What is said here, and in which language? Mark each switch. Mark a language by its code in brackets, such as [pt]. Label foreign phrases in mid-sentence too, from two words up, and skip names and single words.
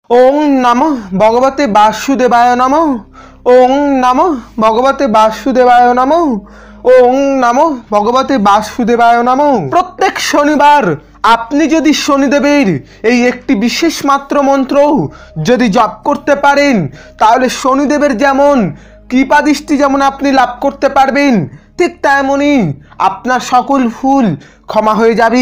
[sa] ওং নমঃ ভগবতে বাসুদেবায় নমঃ। ওং নমঃ ভগবতে বাসুদেবায় নমঃ। ওং নমঃ ভগবতে বাসুদেবায় নমঃ। [bn] প্রত্যেক শনিবার আপনি যদি শনিদেবের এই একটি বিশেষ মাত্র মন্ত্র যদি জপ করতে পারেন, তাহলে শনিদেবের যেমন কৃপাদৃষ্টি যেমন আপনি লাভ করতে পারবেন, ঠিক তেমনই আপনার সকল ভুল ক্ষমা হয়ে যাবে।